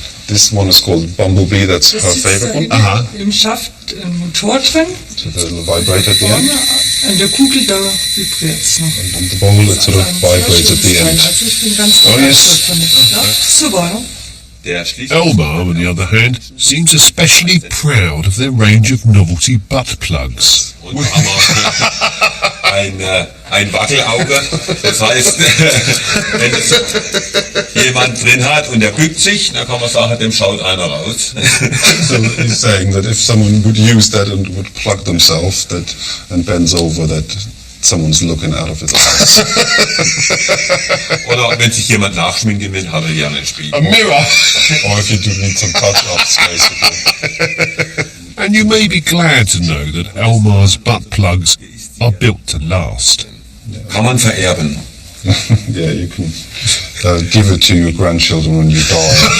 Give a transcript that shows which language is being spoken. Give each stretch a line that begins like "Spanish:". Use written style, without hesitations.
English: This one is called Bumblebee, that's her
German: Das ist
English: favorite one.
German: im Schaft ein Motor drin.
English: So the little vibrator at the end.
German: Vorne an der Kugel, da vibriert es noch.
English: And the bowl, it sort of vibrates at the end.
German: Also ich bin ganz
English: Oh, yes.
German: begeistert von dem. Ja, super, ja. Der schließt
English: Elmar, on the other hand, seems especially proud of their range of novelty butt plugs.
German: und haben ein Wackelauge. Das heißt, wenn es jemand drin hat und der bückt sich, dann kann man sagen, dem schaut einer raus.
English: So he's saying that if someone would use that and would plug themselves and bends over, that someone's looking out of his eyes.
German: Oder wenn sich jemand nachschminken will, hat er ja einen Spiegel.
English: A mirror. Or if you do need some touch-ups, basically. And you may be glad to know that Elmar's butt plugs are built to last.
German: Kann man vererben.
English: Yeah, you can give it to your grandchildren when you die.